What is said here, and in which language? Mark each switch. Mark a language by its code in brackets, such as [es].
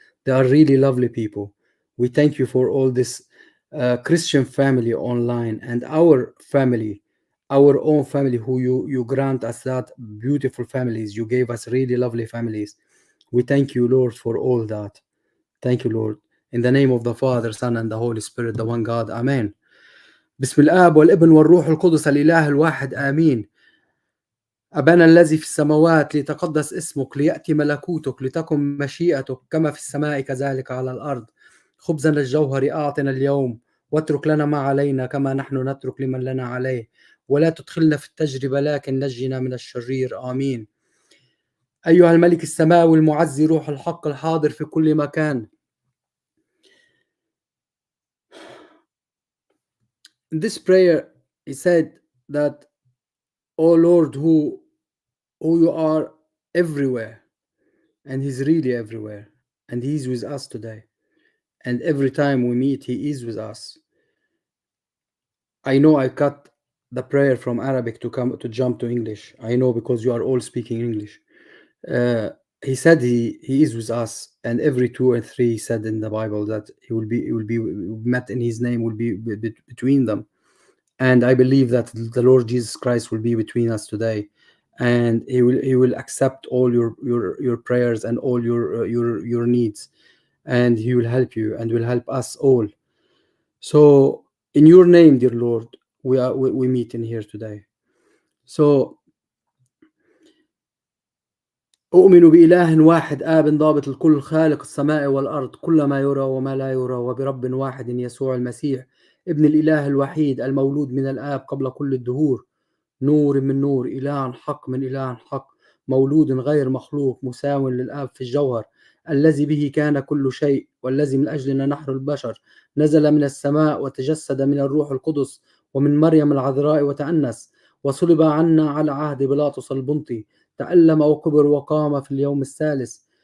[en] They are really lovely people. We thank you for all this Christian family online, and our family, our own family, who you grant us that beautiful families. You gave us really lovely families. We thank you, Lord, for all that. Thank you, Lord. In the name of the Father, Son, and the Holy Spirit, the one God. Amen. [ar] بسم الآب والابن والروح القدس الإله الواحد. آمين. أبانا الذي في السماوات، ليتقدس اسمك، ليأتي ملكوتك، لتكن مشيئتك كما في السماء كذلك على الأرض. خبزنا الجوهري أعطنا اليوم، واترك لنا ما علينا كما نحن نترك لمن لنا عليه، ولا تدخلنا في التجربة لكن نجنا من الشرير. آمين. أيها الملك السماوي المعزي، روح الحق الحاضر في كل مكان، [en] In this prayer, he said that, "Oh Lord, who you are everywhere," and He's really everywhere, and He's with us today. And every time we meet, He is with us. I know I cut the prayer from Arabic to jump to English. I know because you are all speaking English. Uh, he said he is with us, and every two and three said in the Bible that he will be met in His name will be between them. And I believe that the Lord Jesus Christ will be between us today, and he will accept all your prayers and all your needs, and He will help you and will help us all. So in your name, dear Lord, we meet in here today. [ar] So أؤمن بإله واحد آب ضابط الكل خالق السماء والأرض كل ما يرى وما لا يرى وبرب واحد يسوع المسيح ابن الإله الوحيد المولود من الآب قبل كل الدهور نور من نور إله حق من إله حق مولود غير مخلوق مساو للآب في الجوهر الذي به كان كل شيء والذي من أجلنا نحن البشر نزل من السماء وتجسد من الروح القدس ومن مريم العذراء وتأنس وصلب عنا على عهد بيلاطس البنطي تألم وكبر وقام في اليوم الثالث